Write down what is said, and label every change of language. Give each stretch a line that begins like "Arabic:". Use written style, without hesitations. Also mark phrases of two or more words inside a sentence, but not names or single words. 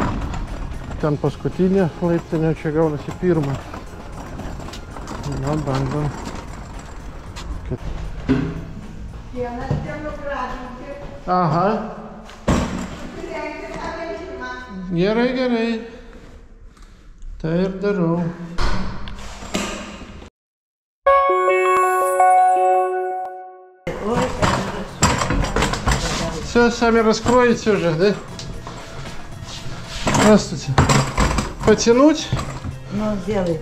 Lithuanian: Ten paskutinė laiptinė, čia gaunasi pirmą. Na, bandom. Aha. Gerai, gerai. Tai ir darau.
Russian: Все сами раскроете уже, да? Здравствуйте. Потянуть? Ну, сделайте.